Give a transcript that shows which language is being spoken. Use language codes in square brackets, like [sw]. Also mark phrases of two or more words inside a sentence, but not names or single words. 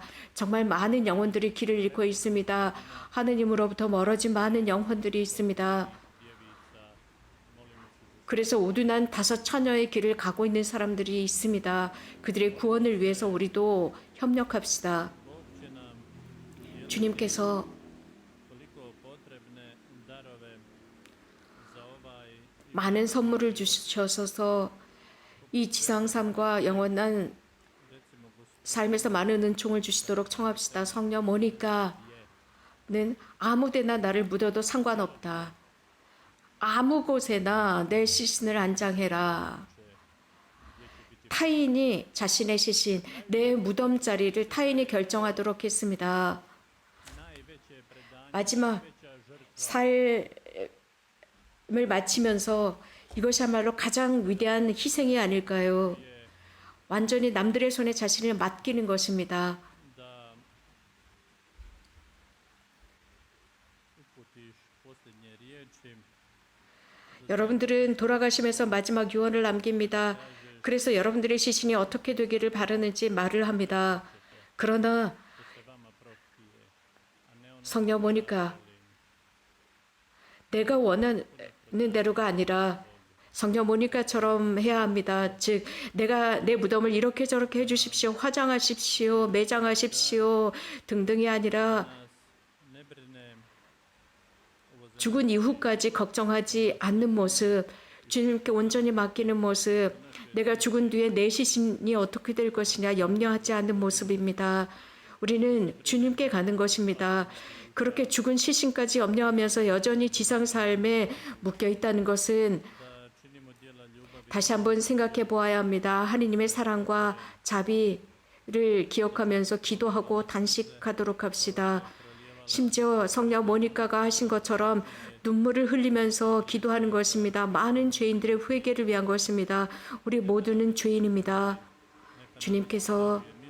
[ko] 정말 많은 영혼들이 길을 잃고 있습니다. 하느님으로부터 멀어진 많은 영혼들이 있습니다. 그래서 우둔한 5 처녀의 길을 가고 있는 사람들이 있습니다. 그들의 구원을 위해서 우리도 협력합시다. [hr] Bog će nam [ko] 주님께서 [hr] toliko potrebne darove za ovaj [ko] 많은 선물을 주셔서 이 지상 삶과 영원한 [hr] recimo [ko] 삶에서 많은 은총을 주시도록 청합시다. 성녀 모니카는 아무데나 나를 묻어도 상관없다. 아무 곳에나 내 시신을 안장해라. 타인이 자신의 시신, 내 무덤 자리를 타인이 결정하도록 했습니다. [hr] najveće predanje, [ko] 마지막 [hr] najveća žrtva [ko] 삶을 마치면서 이것이야말로 가장 위대한 희생이 아닐까요? 완전히 남들의 손에 자신을 맡기는 것입니다. [hr] da uputiš posljednje riječi. [ko] 여러분들은 돌아가시면서 마지막 유언을 남깁니다. 그래서 여러분들의 시신이 어떻게 되기를 바라는지 말을 합니다. 그러나 [hr] se vama prohtije, a ne ono [ko] 성녀 모니카, 내가 원하는 대로가 아니라 성녀 모니카처럼 해야 합니다. 즉 내가 내 무덤을 이렇게 저렇게 해주십시오. 화장하십시오. 매장하십시오. 등등이 아니라 [hr] nas ne brine ovo za [ko] 죽은 이후까지 걱정하지 않는 모습, 주님께 온전히 맡기는 모습, 내가 죽은 뒤에 내 시신이 어떻게 될 것이냐 염려하지 않는 모습입니다. 우리는 주님께 가는 것입니다. 그렇게 죽은 시신까지 염려하면서 여전히 지상 삶에 묶여 있다는 것은 [hr] da činimo djela ljubavi [ko] 다시 한번 생각해 보아야 합니다. 하느님의 사랑과 자비를 기억하면서 기도하고 단식하도록 합시다. 심지어 성녀 모니카가 하신 것처럼 눈물을 흘리면서 기도하는 것입니다. 많은 죄인들의 회개를 위한 것입니다. 우리 모두는 죄인입니다.